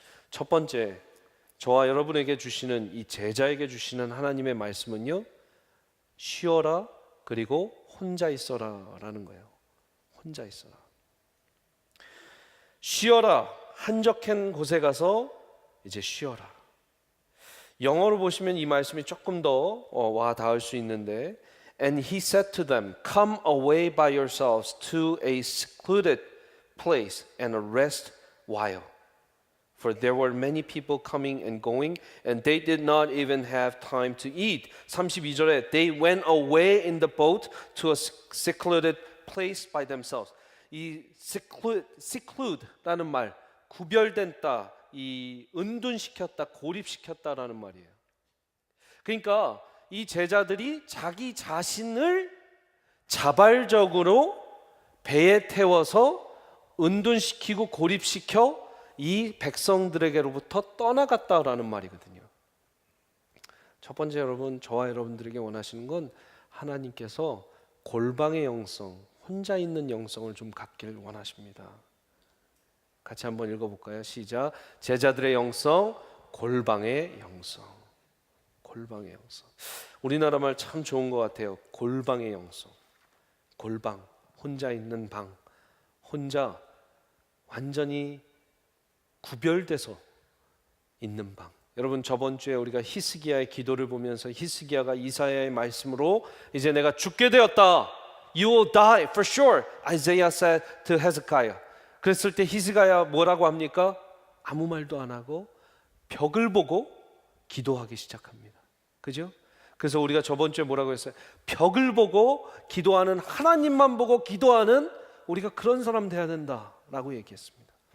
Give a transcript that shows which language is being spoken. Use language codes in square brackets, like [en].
[ko] 첫 번째, 저와 여러분에게 주시는 이 제자에게 주시는 하나님의 말씀은요, 쉬어라 그리고 혼자 있어라 라는 거예요. 혼자 있어라. 쉬어라, 한적한 곳에 가서 이제 쉬어라. 영어로 보시면 이 말씀이 조금 더 와 닿을 수 있는데 [en] And he said to them, Come away by yourselves to a secluded place and rest while. For there were many people coming and going, and they did not even have time to eat. [ko] 32절에 [en] They went away in the boat to a secluded place by themselves. [ko] 이 [en] seclude [ko] 라는 말, 구별된다, 이 은둔시켰다, 고립시켰다라는 말이에요. 그러니까 이 제자들이 자기 자신을 자발적으로 배에 태워서 은둔시키고 고립시켜 이 백성들에게로부터 떠나갔다라는 말이거든요. 첫 번째 여러분, 저와 여러분들에게 원하시는 건 하나님께서 골방의 영성, 혼자 있는 영성을 좀 갖길 원하십니다. 같이 한번 읽어볼까요? 시작. 제자들의 영성, 골방의 영성. 골방의 영성. 우리나라 말 참 좋은 것 같아요. 골방의 영성. 골방, 혼자 있는 방, 혼자 완전히 구별돼서 있는 방. 여러분, 저번 주에 우리가 히스기야의 기도를 보면서 히스기야가 이사야의 말씀으로 이제 내가 죽게 되었다. [en] You will die for sure. Isaiah said to Hezekiah. [ko] 그랬을 때 히스기야가 뭐라고 합니까? 아무 말도 안 하고 벽을 보고 기도하기 시작합니다. 그죠? 그래서 우리가 저번 주에 뭐라고 했어요? 벽을 보고 기도하는, 하나님만 보고 기도하는 우리가 그런 사람 돼야 된다라고 얘기했습니다.